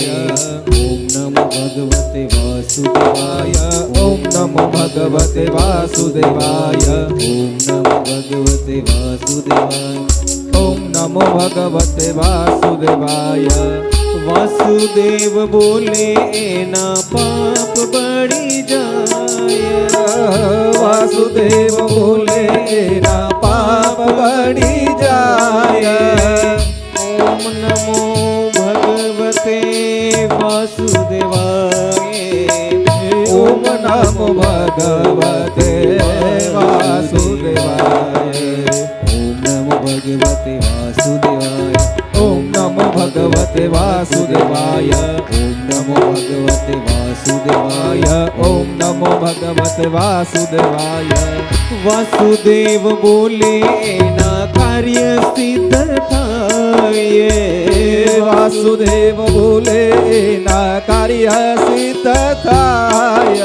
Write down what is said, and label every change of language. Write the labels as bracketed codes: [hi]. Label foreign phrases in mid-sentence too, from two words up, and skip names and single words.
[sa] ओम नमो भगवते वासुदेवाय, ओम नमो भगवते वासुदेवाय, ओम नमो भगवते वासुदेवाय, ओम नमो भगवते वासुदेवाय। [gu] વાસુદેવ બોલે ના પાપ બઢી જાય, વાસુદેવ બોલે ના પાપ બઢી જાય। [sa] ओम नमो भगवते वासुदेवाय, ओम नमो भगवते वासुदेवाय, ओम नमो भगवते वासुदेवाय, ओम नमो भगवते ભગવતે વાસુદેવાય ઓમ નમો ભગવતે વાસુદેવાય ઓમ નમો ભગવતે વાસુદેવાય [gu] વાસુદેવ બોલે એના કાર્ય સિદ્ધ થાય વાસુદેવ બોલે ના કાર્ય સિદ્ધ થાય